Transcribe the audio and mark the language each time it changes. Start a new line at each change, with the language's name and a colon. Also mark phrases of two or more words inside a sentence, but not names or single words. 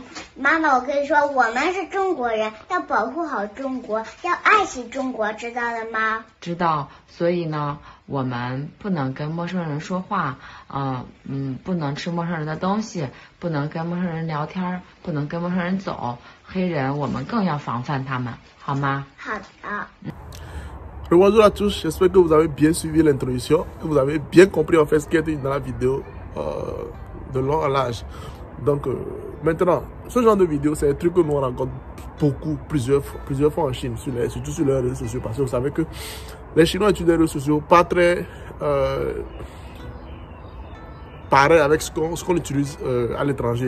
Chinese: 妈妈，我跟你说，我们是中国人，要保护好中国，要爱惜中国，知道了吗？知道。所以呢，我们不能跟陌生人说话，不能吃陌生人的东西，不能跟陌生人聊天，不能跟陌生人走。黑人我们更要防范他们，好吗？好的。
French: Bonjour à tous, j'espère que vous avez bien suivi l'introduction, que vous avez bien compris en fait ce qui était dans la vidéo de long à large. Donc maintenant, ce genre de vidéo, c'est un truc que nous on rencontre plusieurs fois en Chine, surtout sur les réseaux sociaux, parce que vous savez que les Chinois utilisent les réseaux sociaux pas très pareil avec ce qu'on utilise à l'étranger.